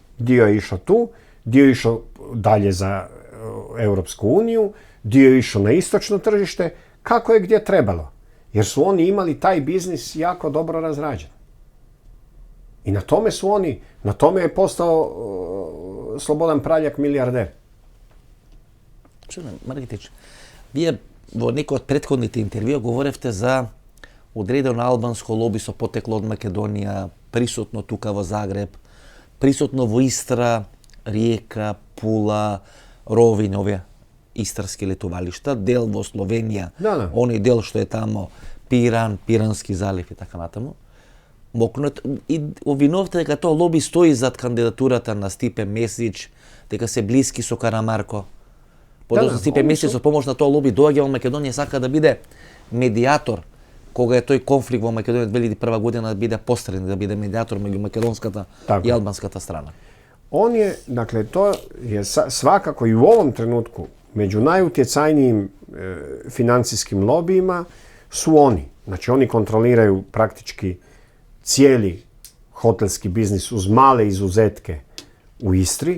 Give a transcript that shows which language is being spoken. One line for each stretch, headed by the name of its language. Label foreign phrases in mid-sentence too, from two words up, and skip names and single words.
Croatian: Dio je išao tu, dio je išao dalje za Europsku uniju, dio je išao na istočno tržište, kako je gdje trebalo. Jer su oni imali taj biznis jako dobro razrađen. I na tome je postao Slobodan Praljak milijarder.
Macedonian: Margitić, вие во некој од претходните интервјуа говоревте за одредено албанско лоби со потекло од Македонија, присутно тука во Загреб, присутно во Истра, Риека, Пула, Ровин, овие истарски летувалишта, дел во Словенија, оној дел што е тамо, Пиран, Пирански залив и така натаму. И обвинувате дека тоа лоби стои зад кандидатурата на Стипе Месич, дека се блиски со Карамарко. Подоцна Стипе Месич со помош на тоа лоби доаѓа во Македонија, сака да биде медиатор, кога е тој конфликт во Македонија 2001 година, да биде посредник, да биде медиатор меѓу македонската и албанската страна.
Croatian: On je, dakle, to je svakako i u ovom trenutku među najutjecajnijim financijskim lobijima su oni. Znači, oni kontroliraju praktički cijeli hotelski biznis uz male izuzetke u Istri.